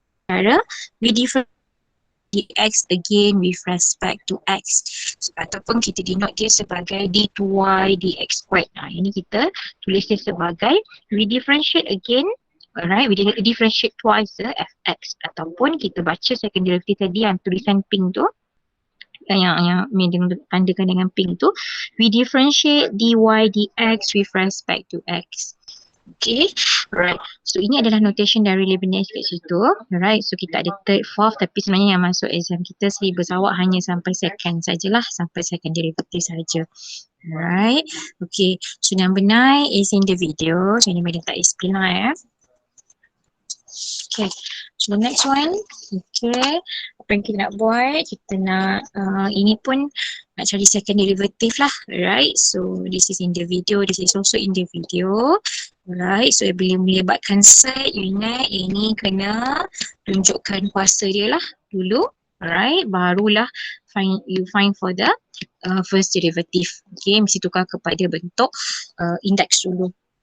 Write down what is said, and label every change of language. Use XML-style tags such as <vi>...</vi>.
<ms>Cara</ms> <en>we differentiate dx again with respect to x.</en> <ms>Ataupun kita denote dia sebagai d2y dx squared. Nah, ini kita tulis dia sebagai</ms> <en>we differentiate again. Alright, we differentiate twice fx.</en> <ms>Ataupun kita baca second derivative tadi yang tulisan pink tu, yang tandakan dengan pink tu,</ms> <en>we differentiate dy dx with respect to x. Okay, right.</en> <ms>So ini adalah notation dari Leibniz kat situ. Alright, so kita ada third, fourth, tapi sebenarnya yang masuk exam kita syllabus awak hanya sampai second sajalah, sampai second derivative saja.</ms> <en>Alright, okay. So number 9 is in the video.</en> <ms>So ini madam tak explain lah</ms> <en>Okay, so next one.</en> <ms>Okay, apa yang kita nak buat, kita nak ini pun nak cari second derivative lah, right?</ms> <en>So this is in the video, this is also in the video, right?</en> <ms>So bila melibatkan set, you ingat ini kena tunjukkan kuasa dia lah dulu, right? Barulah</ms> <en>you find for the first derivative.</en> <ms>Okay, mesti tukar kepada bentuk index dulu.</ms>